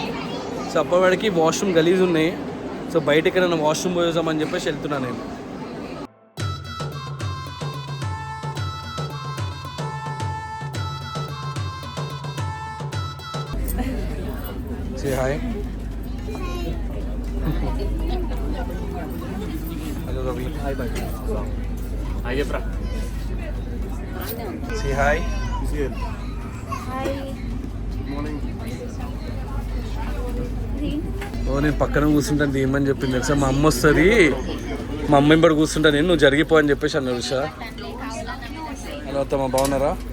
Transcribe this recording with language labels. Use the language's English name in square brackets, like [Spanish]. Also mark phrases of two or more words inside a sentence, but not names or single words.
[Telugu] సో అప్పటికి వాష్రూమ్ గలీజ్ ఉన్నాయి. సో బయటకి నన్ను వాష్రూమ్ పోయేసామని చెప్పేసి వెళ్తున్నాను నేను. [English] Say hi. Hello Ravi. Hi bye. Hi Ebra. Say hi. [Telugu] హాయ్. Morning. నేను పక్కన కూర్చుంటాను ఏమని చెప్పింది తెలుసా? మా అమ్మ వస్తుంది, మా అమ్మ ఇంబడి కూర్చుంటా నేను, నువ్వు జరిగిపో అని చెప్పేసి అన్నారు. ఉషా హలో అత్తమ్మ, బాగున్నారా?